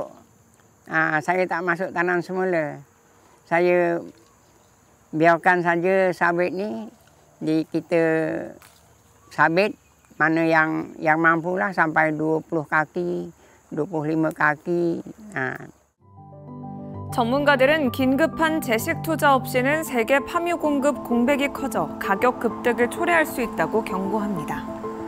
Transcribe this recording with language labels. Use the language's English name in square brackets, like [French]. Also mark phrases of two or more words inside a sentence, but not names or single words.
[Malay] Saya tak masuk tanam semula. Saya biarkan saja sawit ni kita sabit mana yang mampulah sampai 20 kaki, 25 kaki. [Korean] 전문가들은 긴급한 재식 투자 없이는 세계 파묘 공급 공백이 커져 가격 급등을 초래할 수 있다고 경고합니다.